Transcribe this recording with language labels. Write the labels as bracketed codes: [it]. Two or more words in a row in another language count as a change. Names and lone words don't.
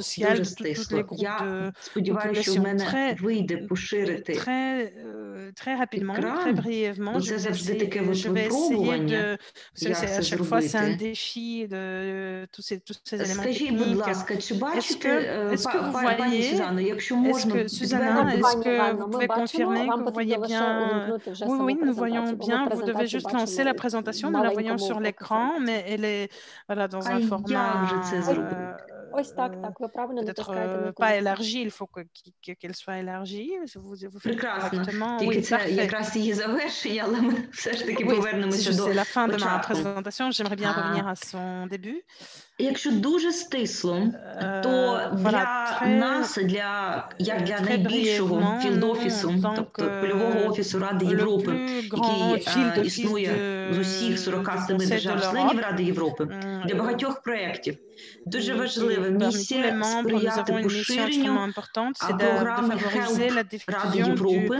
[uk] Я сподіваюся, що в мене вийде поширити екран, бо це завжди таке випробування, як це зробити. Скажіть, будь ласка, чи бачите, пані Сюзанно, якщо можна, ми бачимо, вам потрібно лише увімкнути вже саму презентацію. [fr] Voyons bien, vous devez juste lancer la présentation, nous la voyons sur l'écran, mais elle est voilà, dans un format peut-être pas élargi, il faut qu'elle soit élargie. Vous faites correctement. Oui, c'est [uk] якраз її завершення, але ми все ж таки повернемося до початку. [fr] C'est la fin de ma présentation, j'aimerais bien revenir à son début. [uk] Якщо дуже стисло, то для нас, як для найбільшого філд-офісу, тобто польового офісу Ради Європи, який існує з усіх 47 держав-членів Ради Європи, для багатьох проєктів, дуже важлива місія сприяти поширенню програми HELP Ради Європи.